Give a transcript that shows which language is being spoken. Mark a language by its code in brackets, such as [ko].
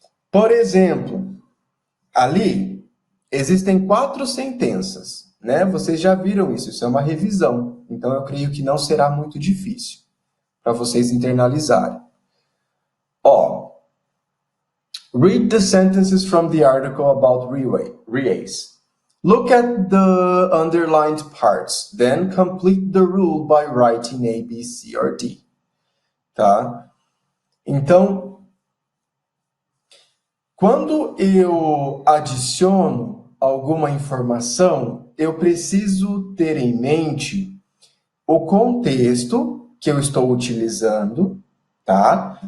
[pt] Por exemplo, ali existem 4 sentenças, né? Vocês já viram isso é uma revisão, então eu creio que não será muito difícil para vocês internalizarem. [en] Read the sentences from the article about relays. Look at the underlined parts, then complete the rule by writing A, B, C or D. [pt] Tá? Então, quando eu adiciono alguma informação, eu preciso ter em mente o contexto que eu estou utilizando, tá?